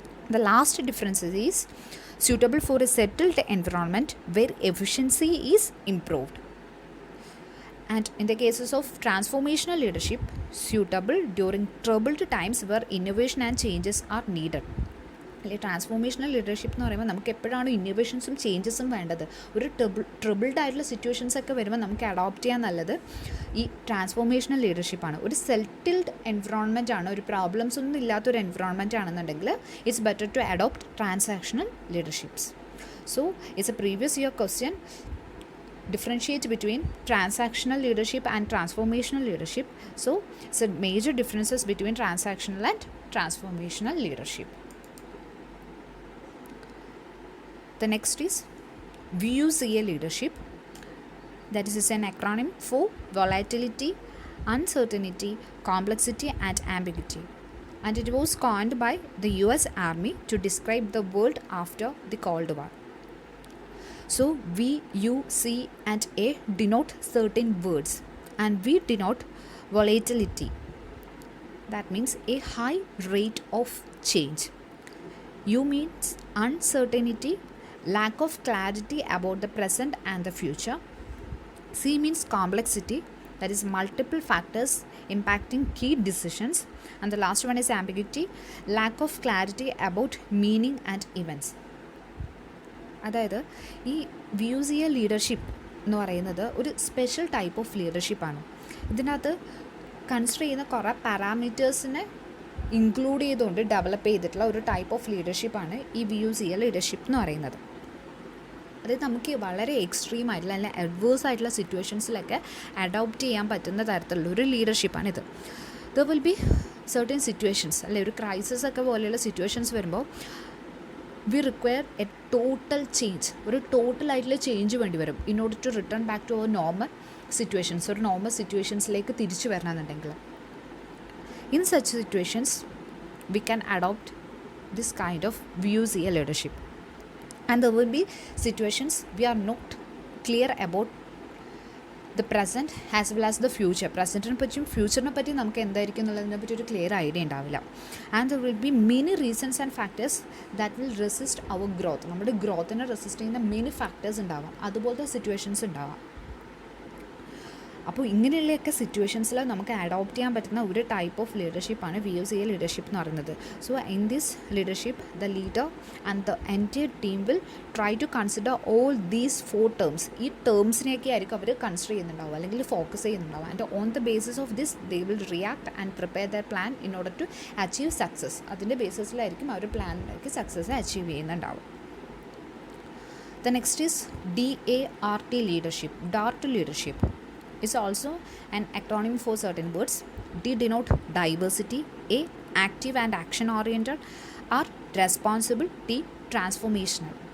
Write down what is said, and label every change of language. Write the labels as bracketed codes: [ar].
[en] The last difference is suitable for a settled environment where efficiency is improved. And in the cases of transformational leadership, suitable during troubled times where innovation and changes are needed. [ml] അല്ലെ transformational leadership എന്ന് പറയുമ്പോൾ നമുക്ക് എപ്പോഴാണ് ഇന്നോവേഷൻസും ചേഞ്ചസും വേണ്ടത്, ഒരു troubled ആയിട്ടുള്ള situations ഒക്കെ വരുമ്പോൾ നമുക്ക് അഡോപ്റ്റ് ചെയ്യാൻ നല്ലത് ഈ ട്രാൻസ്ഫോർമേഷണൽ ലീഡർഷിപ്പാണ്. ഒരു സെറ്റിൽഡ് എൻവറോൺമെൻറ്റ് ആണ്, ഒരു പ്രോബ്ലംസ് ഒന്നും ഇല്ലാത്തൊരു എൻവറോൺമെൻറ്റ് ആണെന്നുണ്ടെങ്കിൽ [en] It's better to adopt transactional leaderships. So it's a previous year question. Differentiate between transactional leadership and transformational leadership. So major differences between transactional and transformational leadership. The next is VUCA leadership. That is an acronym for Volatility, Uncertainty, Complexity and Ambiguity. And it was coined by the US Army to describe the world after the Cold War. So V, U, C and A denote certain words, and V denote volatility. That means a high rate of change. U means uncertainty, lack of clarity about the present and the future. C means complexity, that is multiple factors impacting key decisions. And the last one is ambiguity, lack of clarity about meaning and events. [ml] അതായത് ഈ VUCA leadership എന്ന് പറയുന്നത് ഒരു special type of ലീഡർഷിപ്പാണ്. ഇതിനകത്ത് consider ചെയ്യുന്ന കുറേ പാരാമീറ്റേഴ്സിനെ include ചെയ്തുകൊണ്ട് develop ചെയ്തിട്ടുള്ള ഒരു ടൈപ്പ് ഓഫ് ലീഡർഷിപ്പാണ് ഈ VUCA ലീഡർഷിപ്പ് എന്ന് പറയുന്നത്. അതായത് നമുക്ക് വളരെ എക്സ്ട്രീം ആയിട്ടുള്ള അല്ലെങ്കിൽ അഡ്വേഴ്സ് ആയിട്ടുള്ള സിറ്റുവേഷൻസിലൊക്കെ അഡോപ്റ്റ് ചെയ്യാൻ പറ്റുന്ന തരത്തിലുള്ള ഒരു ലീഡർഷിപ്പാണിത്. [en] there will be certain situations, [ml] അല്ലെ ഒരു ക്രൈസിസ് ഒക്കെ പോലെയുള്ള സിറ്റുവേഷൻസ് വരുമ്പോൾ [en] we require a total change, [ml] ഒരു ടോട്ടലായിട്ടുള്ള ചേഞ്ച് വേണ്ടി വരും [en] In order to return back to our normal situations. [ml] ഒരു നോർമൽ സിറ്റുവേഷൻസിലേക്ക് തിരിച്ചു വരണമെന്നുണ്ടെങ്കിൽ [en] In such situations we can adopt this kind of VUCA leadership. And there will be situations we are not clear about the present as well as the future. [ml] പ്രസൻറ്റിനെ പറ്റിയും ഫ്യൂച്ചറിനെ പറ്റിയും നമുക്ക് എന്തായിരിക്കും എന്നുള്ളതിനെ പറ്റി ഒരു clear idea ഉണ്ടാവില്ല. [en] And there will be many reasons and factors that will resist our growth. [ml] നമ്മുടെ ഗ്രോത്തിനെ resist ചെയ്യുന്ന മെനി ഫാക്ടേഴ്സ് ഉണ്ടാവാം, അതുപോലത്തെ സിറ്റുവേഷൻസ് ഉണ്ടാവാം. അപ്പോൾ ഇങ്ങനെയുള്ളൊക്കെ സിറ്റുവേഷൻസിൽ നമുക്ക് അഡോപ്റ്റ് ചെയ്യാൻ പറ്റുന്ന ഒരു ടൈപ്പ് ഓഫ് ലീഡർഷിപ്പാണ് VUCA ലീഡർഷിപ്പ് എന്ന് പറയുന്നത്. [en] So in this leadership the leader and the entire team will try to consider all these 4 terms. [ml] ഈ ടേംസിനെയൊക്കെ ആയിരിക്കും അവർ കൺസിഡർ ചെയ്യുന്നുണ്ടാവുക അല്ലെങ്കിൽ focus ചെയ്യുന്നുണ്ടാവുക. [en] And on the basis of this they will react and prepare their plan in order to achieve success. [ml] അതിൻ്റെ ബേസിസിലായിരിക്കും അവർ പ്ലാനിലേക്ക് success achieve ചെയ്യുന്നുണ്ടാവും. [en] The next is DART leadership, DART leadership. Is also an acronym for certain words. D denote diversity, A active and action oriented, R responsible, T transformational.